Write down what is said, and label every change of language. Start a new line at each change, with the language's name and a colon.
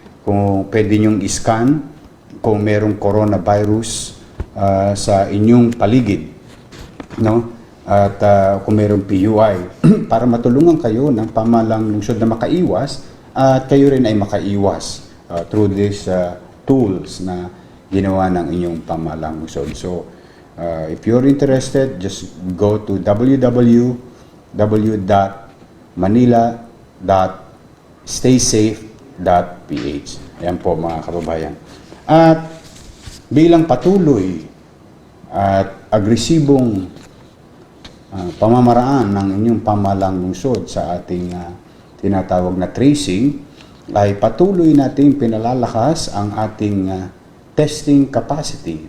Filipino: Kung pwede nyong i-scan, kung merong coronavirus sa inyong paligid, no? At kung mayroong PUI para matulungan kayo ng pamahalang lungsod na makaiwas at kayo rin ay makaiwas
English: through these tools
Filipino: na ginawa ng inyong pamahalang lungsod.
English: So, if you're interested, just go to www.manila.staysafe.ph.
Filipino: Ayan po mga kababayan. At bilang patuloy at agresibong pamamaraan ng inyong pamahalang lungsod sa ating tinatawag na tracing, ay patuloy nating pinalalakas ang ating testing capacity.